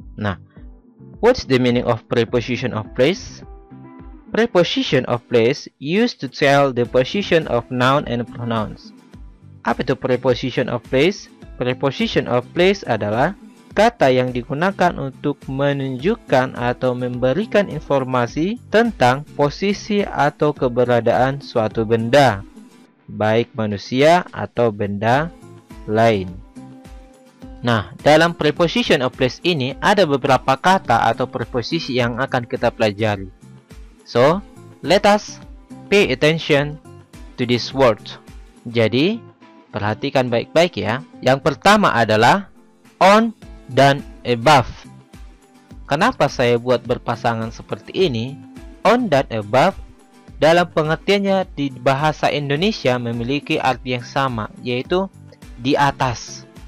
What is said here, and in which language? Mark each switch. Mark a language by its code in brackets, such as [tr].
[en] Nah, what's the meaning of preposition of place? Preposition of place used to tell the position of noun and pronouns. [id] Apa itu preposition of place? Preposition of place adalah kata yang digunakan untuk menunjukkan atau memberikan informasi tentang posisi atau keberadaan suatu benda, baik manusia atau benda lain. Nah, dalam preposition of place ini ada beberapa kata atau preposisi yang akan kita pelajari. [en] So, let us pay attention to this word. [id] Jadi, perhatikan baik-baik ya. Yang pertama adalah on dan above. Kenapa saya buat berpasangan seperti ini? On dan above dalam pengertiannya di bahasa Indonesia memiliki arti yang sama, yaitu di atas.